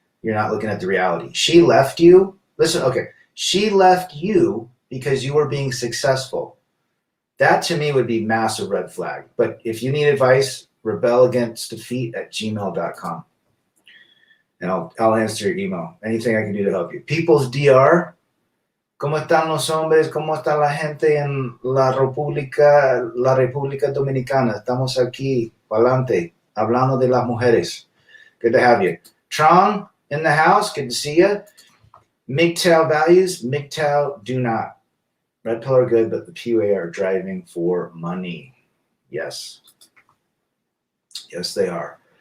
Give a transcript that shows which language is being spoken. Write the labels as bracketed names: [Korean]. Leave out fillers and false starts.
[English] You're not looking at the reality. She left you. Listen, okay. She left you because you were being successful. That to me would be massive red flag. But if you need advice, rebelagainstdefeat@gmail.com. And I'll answer your email. Anything I can do to help you. People's DR, [Spanish] ¿Cómo están los hombres? ¿Cómo está la gente en la República Dominicana? Estamos aquí, adelante, hablando de las mujeres. [English] Good to have you. Tron in the house, good to see you. MGTOW values, MGTOW do not. Red pill are good, but the PUA are driving for money. Yes. Yes, they are.